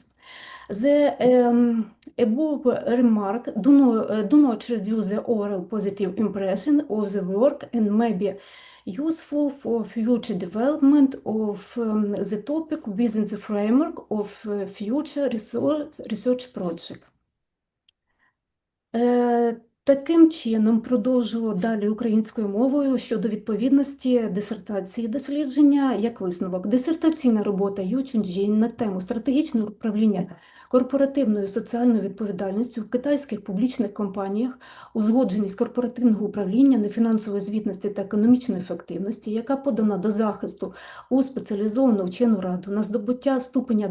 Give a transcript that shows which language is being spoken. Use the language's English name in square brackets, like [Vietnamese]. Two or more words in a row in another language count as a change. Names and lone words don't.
[English] The above remark do not reduce the overall positive impression of the work and may be useful for future development of the topic within the framework of future research project. [Ukrainian] Таким чином, продовжу далі українською мовою щодо відповідності дисертації дослідження як висновок. Дисертаційна робота ЮЙ Чжунчень на тему стратегічне управління корпоративною соціальною відповідальністю в китайських публічних компаніях, узгодженість корпоративного управління, нефінансової звітності та економічної ефективності, яка подана до захисту у спеціалізовану вчену раду на здобуття ступеня